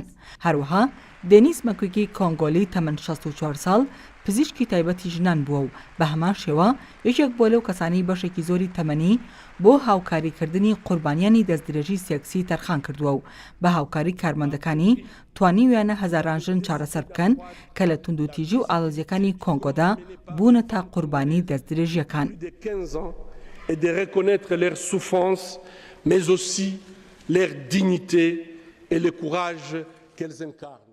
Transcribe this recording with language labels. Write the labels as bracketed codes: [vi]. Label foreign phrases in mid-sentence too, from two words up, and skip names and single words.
[ckb] هەروەها دێنیس مەکوێگی کۆنگۆلی تەمەن 64 ساڵ پزیشکی تایبەتی ژنان بووە و بە هەمان شێوە یەکێک بۆ لەو کەسانی بەشێکی زۆری تەمەنی بۆ هاوکاریکردنی قوربانیانی دەستدرێژی سێکسی تەرخان کردووە و بە هاوکاری کارمەندەکانی توانیویانە هەزاران ژن چارەسەر بکەن کە لە توندوتیژی و ئاڵۆزیەکانی کۆنگۆدا بوونە تا قوربانی دەستدرێژیەکان. [fr] Et de reconnaître leur souffrance, mais aussi leur dignité et le courage qu'elles incarnent.